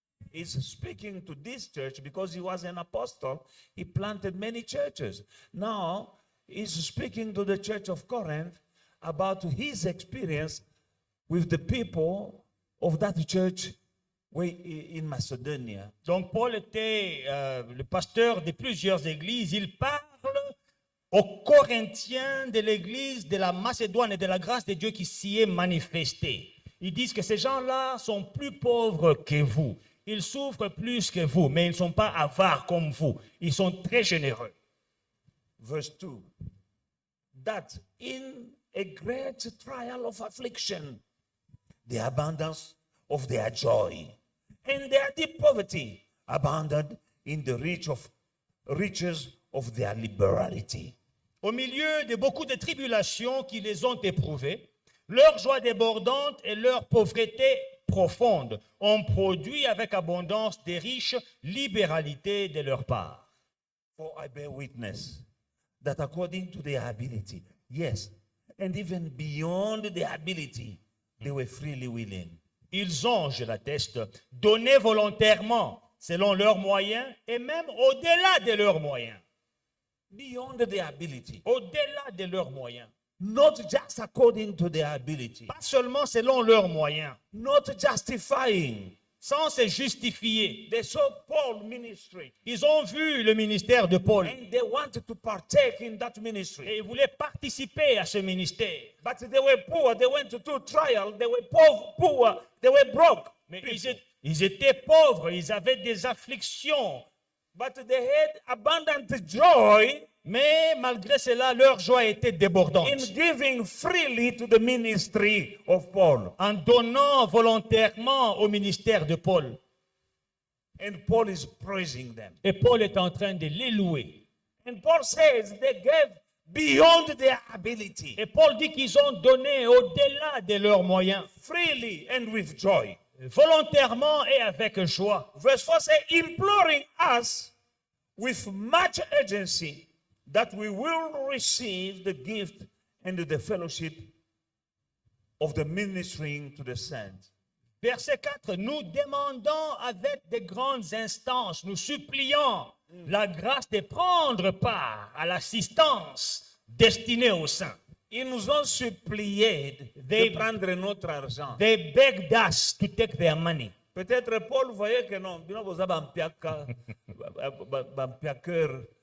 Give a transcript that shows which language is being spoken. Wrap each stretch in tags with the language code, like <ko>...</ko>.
<en>He's speaking to this church because he was an apostle. He planted many churches. Now, he's speaking to the church of Corinth about his experience with the people of that church in Macedonia.</en> <fr>Donc Paul était le pasteur de plusieurs églises. Il parle aux Corinthiens de l'église de la Macédoine et de la grâce de Dieu qui s'y est manifestée. Ils disent que ces gens-là sont plus pauvres que vous. Ils souffrent plus que vous, mais ils ne sont pas avares comme vous. Ils sont très généreux.</fr> <en>Verse 2. That in a great trial of affliction, the abundance of their joy and their deep poverty abounded in the riches of their liberality.</en> <fr>Au milieu de beaucoup de tribulations qui les ont éprouvées, leur joie débordante et leur pauvreté profonde ont produit avec abondance des riches libéralités de leur part.</fr> <en>For I bear witness that according to their ability, yes, and even beyond their ability, they were freely willing.</en> <fr>Ils ont, je l'atteste, donné volontairement selon leurs moyens et même au-delà de leurs moyens.</fr> <en>Beyond their ability.</en> <fr>Au-delà de leurs moyens.</fr> <en>Not just according to their ability.</en> <fr>Pas seulement selon leurs moyens.</fr> <en>Not justifying.</en> <fr>Sans se justifier.</fr> <en>They saw Paul's ministry.</en> <fr>Ils ont vu le ministère de Paul.</fr> <en>And they wanted to partake in that ministry.</en> <fr>Et ils voulaient participer à ce ministère.</fr> <en>But they were poor. They went to trial. They were poor. They were broke.</en> <fr>Mais ils étaient pauvres. Ils avaient des afflictions.</fr> <en>But they had abundant joy.</en> <fr>Mais malgré cela, leur joie était débordante.</fr> <en>In giving freely to the ministry of Paul.</en> <fr>En donnant volontairement au ministère de Paul.</fr> <en>And Paul is praising them.</en> <fr>Et Paul est en train de les louer.</fr> <en>And Paul says they gave beyond their ability.</en> <fr>Et Paul dit qu'ils ont donné au-delà de leurs moyens.</fr> <en>Freely and with joy.</en> <fr>Volontairement et avec joie.</fr> <en>Verse 4 says, imploring us with much urgency that we will receive the gift and the fellowship of the ministering to the saints.</en> <fr>Verset 4, nous demandons avec de grandes instances, nous supplions la grâce de prendre part à l'assistance destinée aux saints. Ils nous ont supplié de prendre notre argent.</fr> <en>They begged us to take their money.</en> <fr>Peut-être Paul voyait que non, vous avez un cœur.</fr>